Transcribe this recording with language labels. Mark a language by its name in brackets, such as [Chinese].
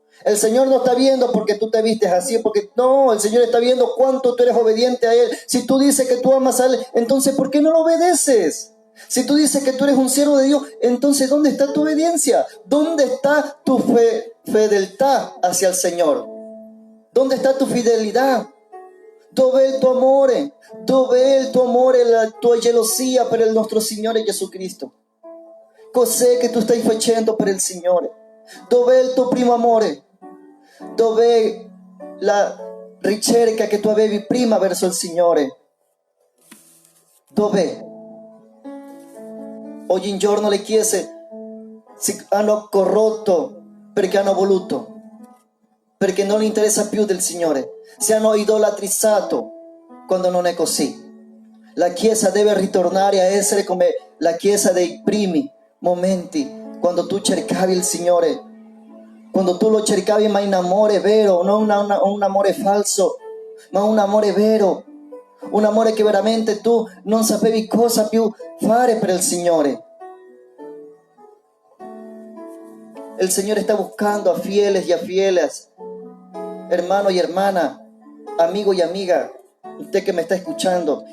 [Spanish] El Señor no está viendo porque tú te vistes así, porque no, el Señor está viendo cuánto tú eres obediente a Él. Si tú dices que tú amas a Él, entonces ¿por qué no lo obedeces? Si tú dices que tú eres un siervo de Dios, entonces ¿dónde está tu obediencia? ¿Dónde está tu fidelidad hacia el Señor? ¿Dónde está tu fidelidad? [Italian] Dove il tuo amore? Dove il tuo amore, la tua gelosia per il nostro Signore Jesucristo? Cos'è che tu stai facendo per il Signore? Dov'è il tuo primo amore? Dov'è la ricerca che tu avevi prima verso il Signore? Dov'è? Oggigiorno le chiese si hanno corrotto perché hanno voluto, perché non interessa più del Signore. Si hanno idolatrizzato quando non è così. La Chiesa deve ritornare a essere come la Chiesa dei primi momenti, quando tu cercavi il Signore, quando tu lo cercavi ma in amore vero, non un amore falso, ma un amore vero, un amore che veramente tu non sapevi cosa più fare per il Signore. [Spanish] El Señor está buscando a fieles y a fieles, hermano y hermana, amigo y amiga, usted que me está escuchando.